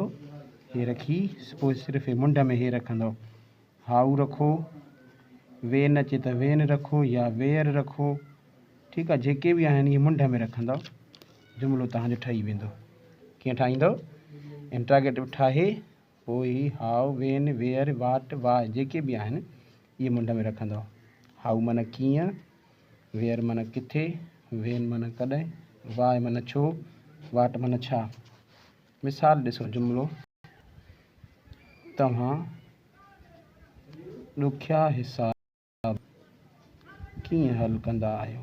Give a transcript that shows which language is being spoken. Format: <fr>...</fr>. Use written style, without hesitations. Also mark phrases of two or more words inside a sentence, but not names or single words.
<sd>हे रखी पोइ सिर्फ़ु मुंड में हे रखंदव। हाउ रखो, वेन अचे त वेन रखो या वेयर रखो। ठीकु आहे, जेके बि आहिनि इहे मुंड में रखंदव, जुमिलो तव्हांजो ठही वेंदो। कीअं ठाहींदव? इंट्रोगेटिव ठाहे पोइ ही</sd> <en>how, when, where, what, why</en> <sd>जेके बि आहिनि इहे मुंड में रखंदव। हाउ माना कीअं, वेयर माना किथे, वेन माना कॾहिं, वाय माना छो, वाट माना छा। मिसाल ॾिसो, जुमिलो तव्हां ॾुखिया हिसाब कीअं हल कंदा आहियो?</sd>